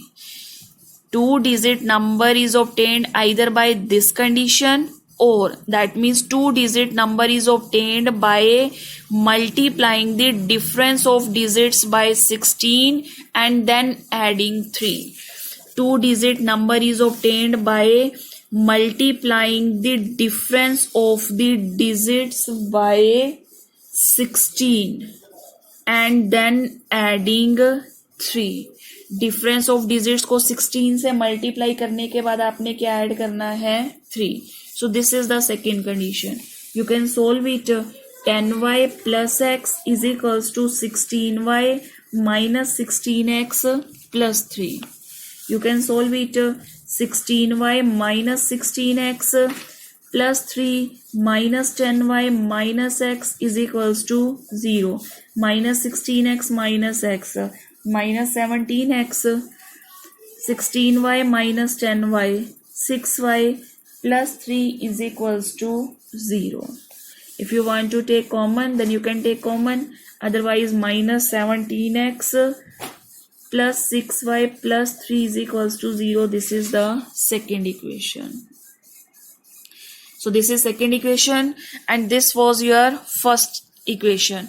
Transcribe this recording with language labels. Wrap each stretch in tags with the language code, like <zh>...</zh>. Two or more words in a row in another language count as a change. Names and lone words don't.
<en>2-digit number is obtained either by this condition, or that means 2-digit number is obtained by multiplying the difference of digits by 16 and then adding 3. 2-digit number is obtained by multiplying the difference of the digits by 16 and then adding 3. difference of digits</en> <hi>को 16 से मल्टीप्लाई करने के बाद आपने क्या ऐड करना है? 3.</hi> <en>So this is the second condition. You can solve it. 10y plus x is equals to 16y minus 16x plus 3. You can solve it. 16y minus 16x plus 3 minus 10y minus x is equals to 0. Minus 16x minus x minus 17x. 16y minus 10y, 6y plus 3 is equals to 0. If you want to take common, then you can take common. Otherwise, minus 17x plus 6y plus 3 is equals to 0. This is the second equation. So this is second equation, and this was your first equation.</en>